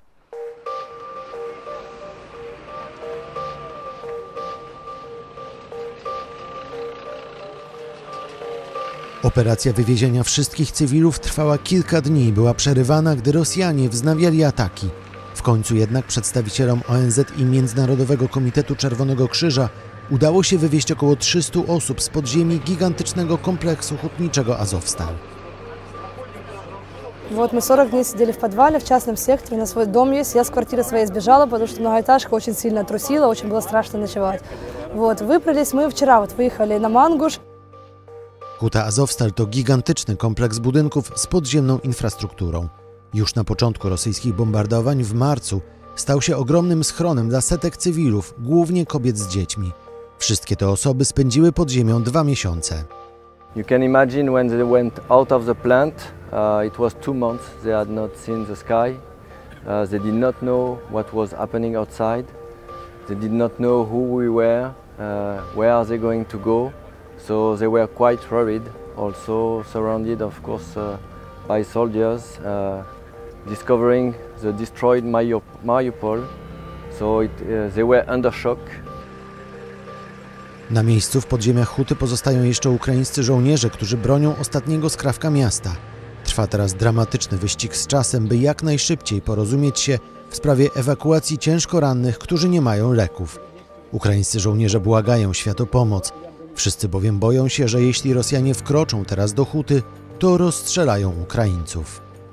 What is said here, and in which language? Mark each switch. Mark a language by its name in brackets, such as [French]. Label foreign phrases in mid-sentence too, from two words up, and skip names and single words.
[Polish] Operacja wywiezienia wszystkich cywilów trwała kilka dni i była przerywana, gdy Rosjanie wznawiali ataki. W końcu jednak przedstawicielom ONZ i Międzynarodowego Komitetu Czerwonego Krzyża udało się wywieźć około 300 osób z podziemi gigantycznego kompleksu hutniczego Azovstal. [Russian] Вот мы 40 дней сидели в подвале, в частном секторе, у нас свой дом есть. Я с квартиры своей сбежала, потому что многоэтажка очень сильно трусила, очень было страшно ночевать. Вот, выбрались мы вчера, выехали на Мангуш. [Polish] Huta Azovstal to gigantyczny kompleks budynków z podziemną infrastrukturą. Już na początku rosyjskich bombardowań w marcu stał się ogromnym schronem dla setek cywilów, głównie kobiet z dziećmi. Wszystkie te osoby spędziły pod ziemią 2 miesiące. [English] You can imagine when they went out of the plant, it was 2 months they had not seen the sky. They did not know what was happening outside. They did not know who we were, where are they going to go. So they were quite worried, also surrounded of course by soldiers, discovering the destroyed Mariupol. So they were under shock. [Polish] Na miejscu w podziemiach huty pozostają jeszcze ukraińscy żołnierze, którzy bronią ostatniego skrawka miasta. Trwa teraz dramatyczny wyścig z czasem, by jak najszybciej porozumieć się w sprawie ewakuacji ciężko rannych, którzy nie mają leków. Ukraińscy żołnierze błagają świat o pomoc. Wszyscy bowiem boją się, że jeśli Rosjanie wkroczą teraz do huty, to rozstrzelają Ukraińców.